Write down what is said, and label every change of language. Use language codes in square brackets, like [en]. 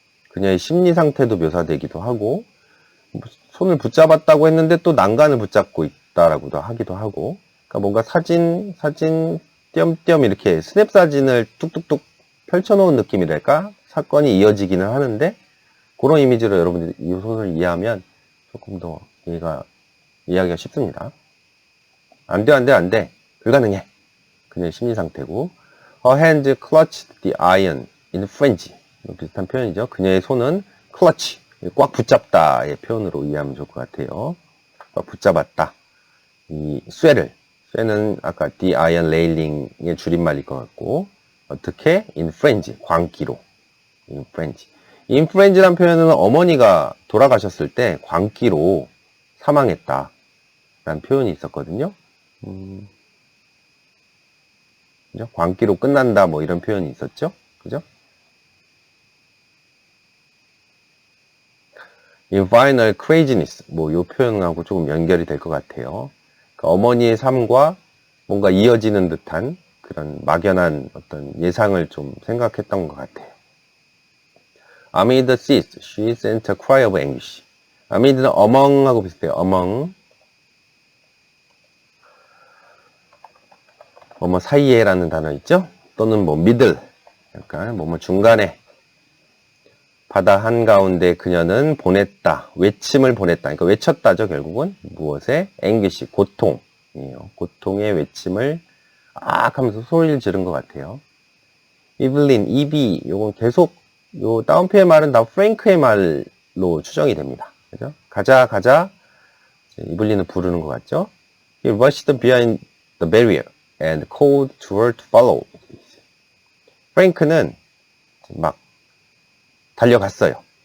[ko] 그녀의 심리 상태도 묘사되기도 하고, 손을 붙잡았다고 했는데 또 난간을 붙잡고 있다라고도 하기도 하고, 그러니까 뭔가 사진, 띄엄띄엄 이렇게 스냅 사진을 뚝뚝뚝 펼쳐놓은 느낌이랄까? 사건이 이어지기는 하는데, 그런 이미지로 여러분들이 이 소설을 이해하면 조금 더 이해하기가 쉽습니다. 안 돼. 불가능해. 그녀의 심리 상태고, [en] Her hands clutched the iron in frenzy. [ko] 비슷한 표현이죠. 그녀의 손은 clutch, 꽉 붙잡다의 표현으로 이해하면 좋을 것 같아요. 꽉 붙잡았다. 이 쇠는 아까 the iron railing의 줄임말일 것 같고, 어떻게? [en] in frenzy, 광기로. in frenzy. [ko] in frenzy란 표현은 어머니가 돌아가셨을 때 광기로 사망했다 라는 표현이 있었거든요. 그죠? 광기로 끝난다 뭐 이런 표현이 있었죠. 그죠? [en] in final craziness [ko] 뭐 요 표현하고 조금 연결이 될 것 같아요. 그러니까 어머니의 삶과 뭔가 이어지는 듯한 그런 막연한 어떤 예상을 좀 생각했던 것 같아요. [en] Amid the seas, she sent a cry of anguish. [ko] amid는 among하고 비슷해요. [en] among. [ko] 뭐뭐 사이에라는 단어 있죠? 또는 뭐 middle. 약간 뭐뭐 중간에. 바다 한가운데 그녀는 보냈다. 외침을 보냈다. 그러니까 외쳤다죠, 결국은. 무엇에? anguish, 고통이에요. 고통의 외침을 하면서 소리를 지른 것 같아요. 이블린, 이비, 요건 계속 요 다운표의 말은 다 프랭크의 말로 추정이 됩니다. 그죠? 가자. 이블린은 부르는 것 같죠? [en] He rushed behind the barrier and called to her to follow. [ko] 프랭크는 막 달려갔어요.